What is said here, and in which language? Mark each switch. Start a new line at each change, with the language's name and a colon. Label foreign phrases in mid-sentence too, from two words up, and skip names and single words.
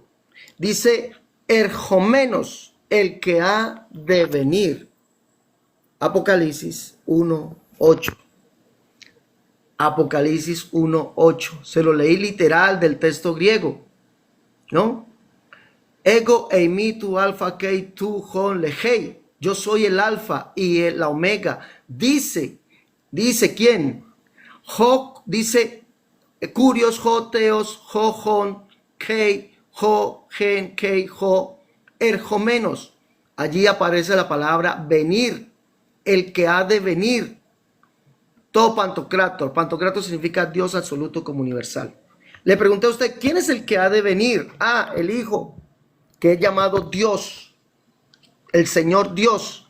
Spanish: Dice, erjomenos, el que ha de venir. Apocalipsis 1:8. Apocalipsis 1:8. Se lo leí literal del texto griego, ¿no?
Greek: Ἐγώ εἰμι τὸ ἄλφα καὶ τὸ ὢν λέγει.
Spanish: Yo soy el alfa y la omega. Dice ¿quién? Jo, dice,
Greek: κύριος, ὁ, θεός, ὁ, ὢν, καὶ, ὁ, ἦν, καὶ, ὁ, ἐρχόμενος.
Spanish: Allí aparece la palabra venir, el que ha de venir. Todo pantocrator. Pantocrator significa Dios absoluto como universal. Le pregunté a usted, ¿quién es el que ha de venir? A, el Hijo, que es llamado Dios, el Señor Dios.